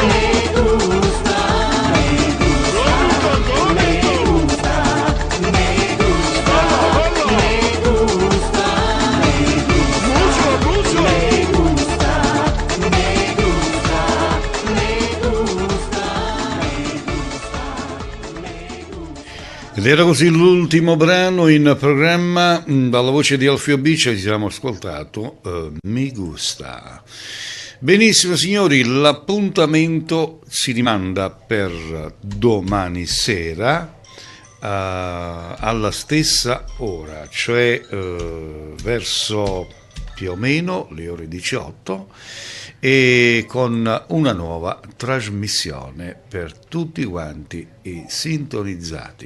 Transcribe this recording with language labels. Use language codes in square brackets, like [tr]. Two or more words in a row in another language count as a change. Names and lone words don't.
[es] me gusta, me gusta, me gusta, me gusta, Bucio, bucio. me gusta, me gusta, me gusta. [it] Ed era così l'ultimo brano in programma dalla voce di Alfio B. Ci siamo ascoltato Mi Gusta. Benissimo signori, l'appuntamento si rimanda per domani sera alla stessa ora, cioè verso più o meno le ore 18, e con una nuova trasmissione per tutti quanti i sintonizzati.